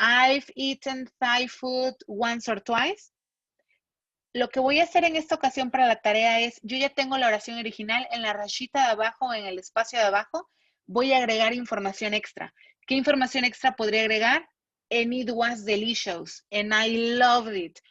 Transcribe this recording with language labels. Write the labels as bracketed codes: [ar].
[en] I've eaten Thai food once or twice. [es] Lo que voy a hacer en esta ocasión para la tarea es, yo ya tengo la oración original en la rayita de abajo, en el espacio de abajo, voy a agregar información extra. ¿Qué información extra podría agregar? [en] And it was delicious, and I loved it.